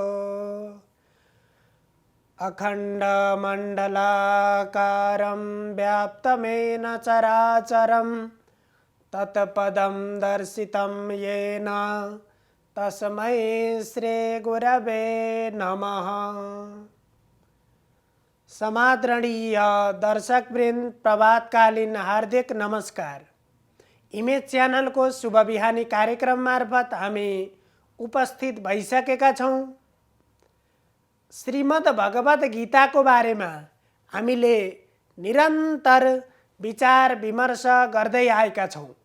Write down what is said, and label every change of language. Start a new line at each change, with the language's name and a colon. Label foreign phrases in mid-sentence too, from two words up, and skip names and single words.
Sanskrit: अखण्डमण्डलाकारं व्याप्तमेन चराचरं तत्पदं दर्शितं येन तस्मै श्रीगुरवे नमः।
Nepali: समादरणीय दर्शकवृन्द, प्रभातकालीन हार्दिक नमस्कार। इमेज च्यानलको शुभ बिहानी कार्यक्रम मार्फत हामी उपस्थित भइसकेका छौँ। श्रीमद् भगवत गीताको बारेमा हामीले निरन्तर विचार विमर्श गर्दै आएका छौँ।